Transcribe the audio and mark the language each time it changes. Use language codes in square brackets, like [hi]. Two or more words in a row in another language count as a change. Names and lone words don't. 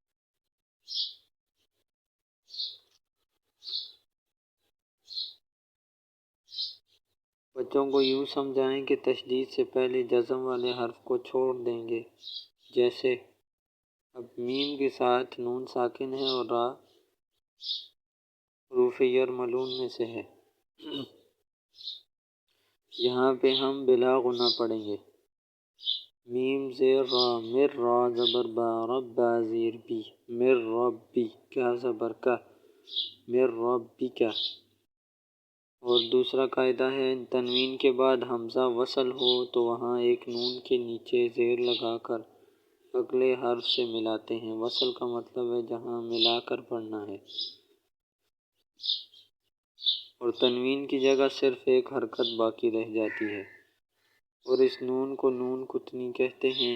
[ur] بچوں کو یوں سمجھائیں کہ تشدید سے پہلے جزم والے حرف کو چھوڑ دیں گے، جیسے اب میم کے ساتھ نون ساکن ہے اور را حروف یرملون میں سے ہے۔ یہاں پہ ہم بلا غنہ پڑھیں گے۔ میم زیر را، مر، را زبر با، رب با زیر بی، مر ربی، کا زبر کا، مر ربی کا۔ اور دوسرا قاعدہ ہے تنوین کے بعد حمزہ وصل ہو تو وہاں ایک نون کے نیچے زیر لگا کر اگلے حرف سے ملاتے ہیں۔ وصل کا مطلب ہے جہاں ملا کر پڑھنا ہے، اور تنوین کی جگہ صرف ایک حرکت باقی رہ جاتی ہے، اور اس نون کو نون کتنی کہتے ہیں۔